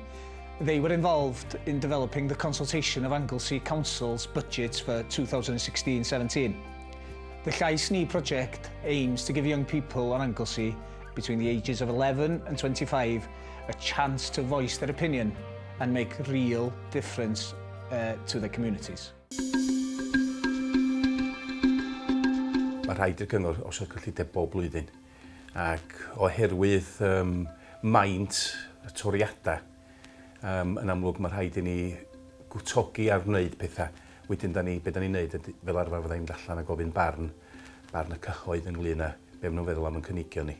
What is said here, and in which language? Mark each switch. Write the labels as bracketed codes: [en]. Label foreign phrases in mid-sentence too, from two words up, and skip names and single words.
[en] They were involved in developing the consultation of Anglesey Council's budgets for 2016-17. The Llais Ni project aims to give young people on Anglesey between the ages of 11 and 25 a chance to voice their opinion and make real difference to their communities. [cy] Mae rhaid i'r cyngor os o'r cyllideb bob blwyddyn. Ac oherwydd maint y toriadau, yn amlwg mae rhaid i ni gwtogi ar wneud pethau. Wedyn, be da ni'n neud fel arfer fydda ni'n allan a gofyn barn y cyhoedd ynglyn â be maen nhw'n feddwl am yn cynigio ni.